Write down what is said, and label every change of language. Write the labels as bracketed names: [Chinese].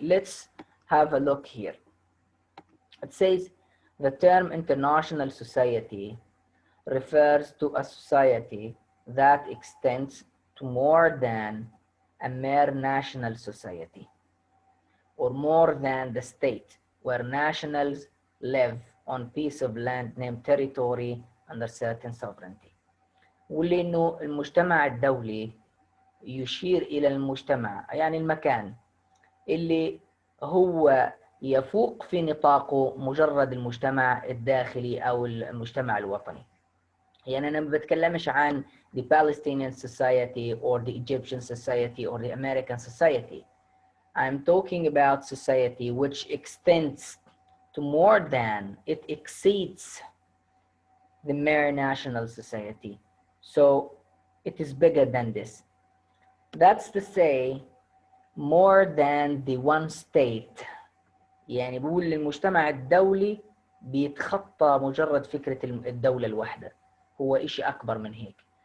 [English] Let's have a look here. It says the term international society refers to a society that extends to more than a mere national society, or more than the state, where nationals live on piece of land named territory under certain sovereignty. [Arabic] واللي إنه المجتمع الدولي يشير إلى المجتمع، يعني المكان اللي هو يفوق في نطاقه مجرد المجتمع الداخلي أو المجتمع الوطني. يعني أنا ما بتكلمش عن [English] the Palestinian society or the Egyptian society or the American society. I'm talking about society which extends to more than, it exceeds the mere national society. So it is bigger than this. That's to say, more than the one state. [Arabic] يعني بقول المجتمع الدولي بيتخطى مجرد فكرة الدولة الواحدة، هو إشي أكبر من هيك.